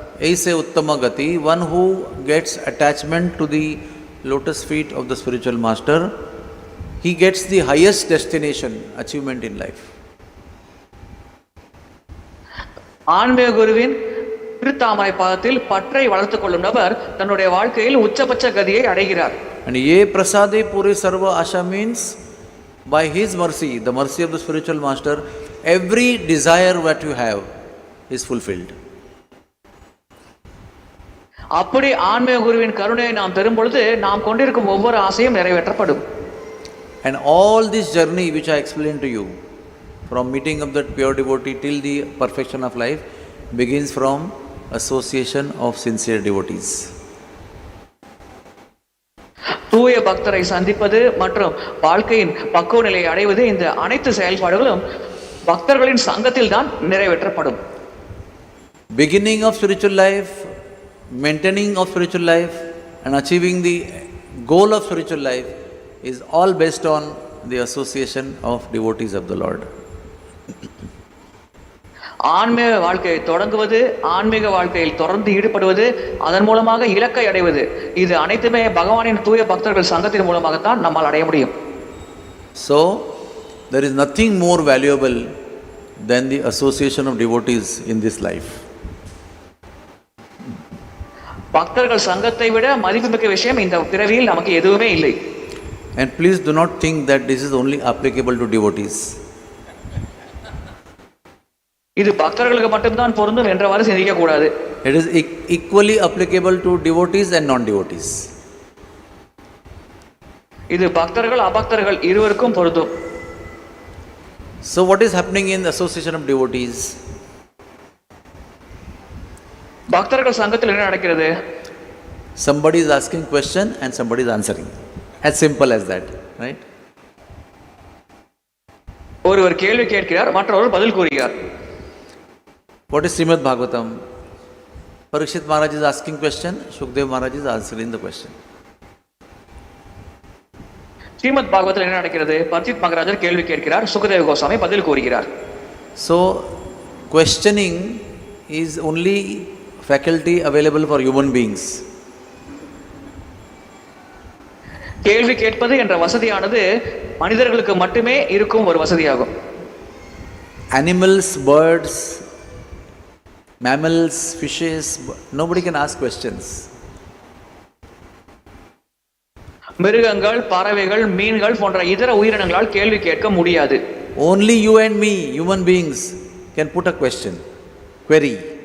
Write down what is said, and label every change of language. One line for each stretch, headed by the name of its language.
Hindi: ऐसे उत्तम गति,
English: one who gets attachment to the lotus feet of the spiritual master, he gets the highest destination, achievement in life.
Tamil: ஆன்மீக குருவின் திருத்தாமரை பாதத்தில் பற்றை வளர்த்துக் கொள்ளும் நபர் தன்னுடைய வாழ்க்கையில் உச்சபட்ச கதியை அடைகிறார்.
English: And
Bangla: ye prasade puri sarva asha
English: means by his mercy, the mercy of the spiritual master, every desire that you have is fulfilled.
Tamil: அப்படி ஆன்மீக குருவின் கருணையை நாம் பெறும் பொழுது நாம் கொண்டிருக்கும் ஒவ்வொரு ஆசையும் நிறைவேற்றப்படும்.
English: And all this journey which I explained to you, from meeting of that pure devotee till the perfection of life, begins from association of sincere devotees.
Tamil: தூய பக்தரை சந்திப்பது மற்றும் வாழ்க்கையின் பக்குவ நிலையை அடைவது, இந்த அனைத்து செயல்பாடுகளும் பக்தர்களின் சங்கத்தில் தான் நிறைவேற்றப்படும்.
English: Beginning of spiritual life, maintaining of spiritual life, and achieving the goal of spiritual life is all based on the association of devotees of the Lord.
Tamil: ஆன்மீக வாழ்க்கையை தொடங்குவது, ஆன்மீக வாழ்க்கையில் தொடர்ந்து ஈடுபடுவது, அதன் மூலமாக இலக்கை அடைவது, இது அனைத்துமே பகவானின் தூய பக்தர்கள் சங்கத்தின் மூலமாகத்தான் நம்மால் அடைய முடியும்.
English: So, there is nothing more valuable than the association of devotees in this life.
Tamil: பக்தர்கள் சங்கத்தை விட மதிப்புமிக்க விஷயம் இந்த பிறவியில் நமக்கு எதுவுமே இல்லை.
English: And please do not think that this is only applicable to devotees.
Tamil: இது பக்தர்களுக்கு மட்டும்தான் பொருந்தும் என்றவாறு சிந்திக்க கூடாது.
English: It is equally applicable to devotees and non-devotees.
Tamil: இது பக்தர்கள் அபக்தர்கள் இருவருக்கும் பொருந்தும்.
English: So what is happening in the association of devotees?
Tamil: பக்தர்கள் சங்கத்தில் என்ன நடக்கிறது?
English: Somebody is asking question and somebody is answering. As simple as that, right?
Tamil: ஒருவர் கேள்வி கேட்கிறார், மற்றொருவர் பதில் கூறுகிறார்.
English: What is Srimad Bhagavatam? Parikshit Maharaj is asking question, Shukdev Maharaj is answering the question.
Tamil: Srimad பாகவத்தில் என்ன நடக்கிறது? பரிட்சித் மகாராஜர் கேள்வி கேட்கிறார், சுகதேவ கோசாமி பதில் கூறுகிறார்.
English: So questioning is only faculty available for human beings.
Tamil: கேள்வி கேட்பது என்ற வசதியானது மனிதர்களுக்கு மட்டுமே இருக்கும் ஒரு வசதியாகும்.
English: Animals, birds, mammals, fishes, nobody can ask questions.
Tamil: மிருகங்கள், பறவைகள், மீன்கள் போன்ற இதர உயிரினங்களால் கேள்வி கேட்க முடியாது.
English: Only you and me, human beings, can put a question, query.